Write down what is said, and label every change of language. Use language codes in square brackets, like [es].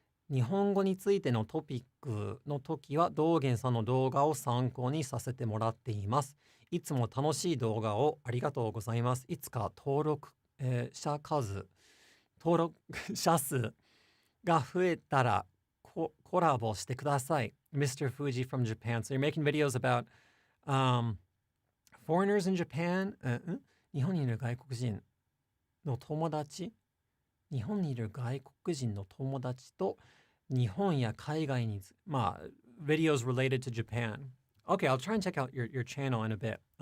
[ja] 日本語についてのトピックの時は道元さんの動画を参考にさせてもらっています。いつも楽しい動画をありがとうございます。いつか登録者数が増えたらコラボしてください。 [en] Mr. Fuji from Japan. So you're making videos about foreigners in Japan? [ja] 日本にいる外国人の友達日本にいる外国人の友達と日本や海外に [en] videos related to Japan. Okay, I'll try and check out your channel in a bit.